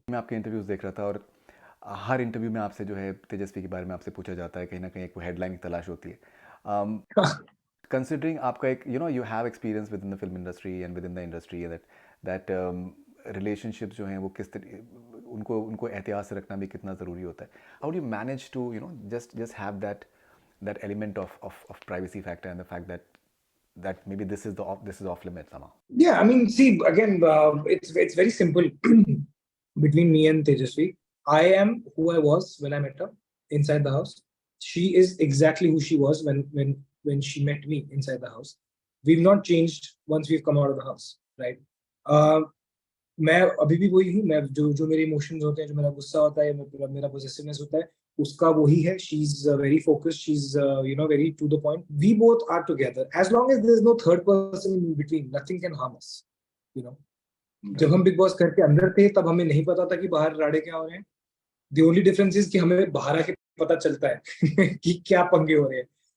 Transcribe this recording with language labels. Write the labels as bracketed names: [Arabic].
[Hindi] मैं आपके इंटरव्यूज़ देख रहा था और हर इंटरव्यू में आपसे जो है तेजस्वी के बारे में आपसे पूछा जाता है, कहीं ना कहीं एक हेडलाइन की तलाश होती है. Considering आपका एक [English] you have experience within the film industry and within the industry, that relationships [Hindi] जो हैं वो किस उनको एहतियात से रखना भी कितना ज़रूरी होता है. [English] How do you manage to just have that element of privacy factor and the fact that maybe this is off limits somehow? Yeah, I mean, see, again, it's very simple between me and Tejasvi. I am who I was when I met her inside the house. She is exactly who she was when she met me inside the house. We've not changed once we've come out of the house, right? [Hindi] मैं अभी भी वही हूँ. मैं जो मेरे emotions होते हैं, जो मेरा गुस्सा होता है, मेरा पोजेसिवनेस होता है, उसका वही है. [English] She's very focused. She's very to the point. We both are together. As long as there is no third person in between, nothing can harm us. [Hindi] जब हम बिग बॉस घर के अंदर थे, तब हमें नहीं पता था कि बाहर राड़े क्या हो रहे हैं. [English] The only difference is [Hindi] कि हमें बाहर आके पता चलता है कि क्या पंगे हो रहे हैं.